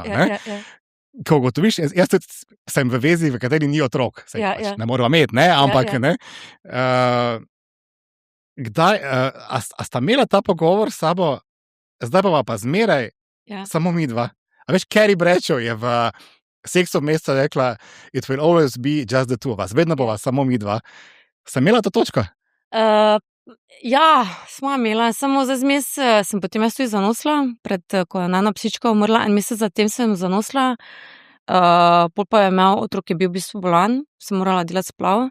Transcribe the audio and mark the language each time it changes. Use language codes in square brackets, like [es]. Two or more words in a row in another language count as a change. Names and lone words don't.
[sl] Ko ugotoviš, jaz tudi sem v vezi, v kateri ni otrok, ne moramo imeti, ampak ne. Kdaj, a sta imela ta pogovor s sabo, zdaj pa zmeraj samo mi dva? A veš, Carrie Bradshaw je v Seksu meseca rekla, [en] it will always be just the two of us, [sl] vedno bova samo mi dva. Sta imela to točko? Ja, smo imela, samo za zmes sem potem jaz tudi zanosla, ko je ena psička umrla, en mesec zatem sem zanosla, pol pa je imel otrok, je bil v bistvu bolan, sem morala delati splav.